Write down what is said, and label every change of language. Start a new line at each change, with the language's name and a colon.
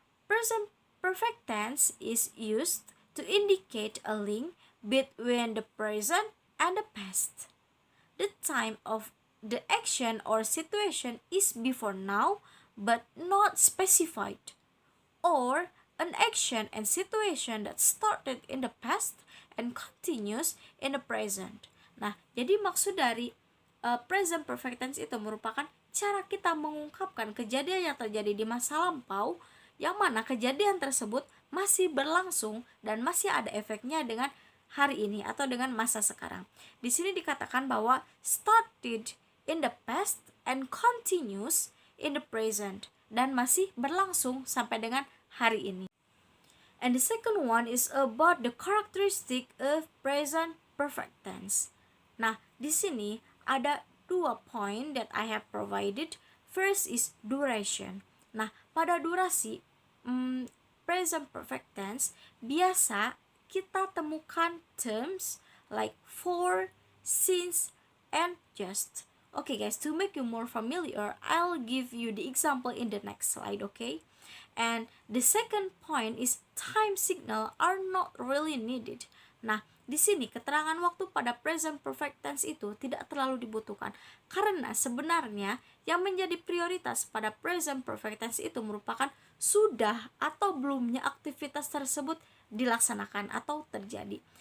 English: Present perfect tense is used to indicate a link between the present and the past. The time of the action or situation is before now but not specified, or an action and situation that started in the past and continues in the present.
Indonesian: Nah, jadi maksud dari present perfect tense itu merupakan cara kita mengungkapkan kejadian yang terjadi di masa lampau, yang mana kejadian tersebut masih berlangsung dan masih ada efeknya dengan hari ini atau dengan masa sekarang. Di sini dikatakan bahwa
English: started in the past and continues in the present,
Indonesian: dan masih berlangsung sampai dengan hari ini.
English: And the second one is about the characteristic of present perfect tense.
Indonesian: Nah, di sini ada 2 point
English: that I have provided. First is duration.
Indonesian: Nah, pada durasi present perfect tense biasa kita temukan
English: terms like for, since, and just. Okay guys, to make you more familiar, I'll give you the example in the next slide, okay? And the second point is time signal are not really needed.
Indonesian: Nah, di sini keterangan waktu pada present perfect tense itu tidak terlalu dibutuhkan, karena sebenarnya yang menjadi prioritas pada present perfect tense itu merupakan sudah atau belumnya aktivitas tersebut dilaksanakan atau terjadi.